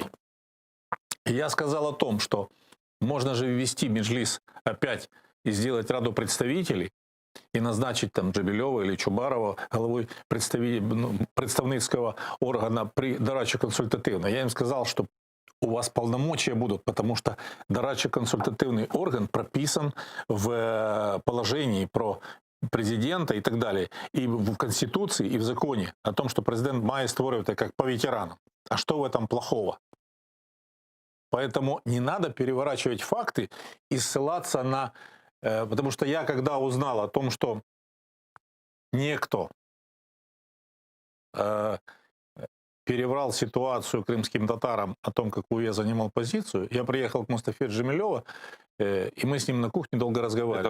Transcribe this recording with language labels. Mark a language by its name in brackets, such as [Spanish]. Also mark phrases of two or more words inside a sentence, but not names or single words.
[Russian] И я сказал о том, что можно же ввести Меджлис опять и сделать Раду представителей, и назначить там Джебелева или Чубарова головой представницкого органа при дорадчо-консультативной. Я им сказал, что у вас полномочия будут, потому что дорадчо-консультативный орган прописан в положении про президента и так далее, и в Конституции, и в законе о том, что президент [Ukrainian] має створювати [Russian] как по ветеранам. А что в этом плохого? Поэтому не надо переворачивать факты и ссылаться на... Потому что я, когда узнал о том, что некто переврал ситуацию крымским татарам о том, какую я занимал позицию, я приехал к Мустафе Джемилеву, и мы с ним на кухне долго разговаривали.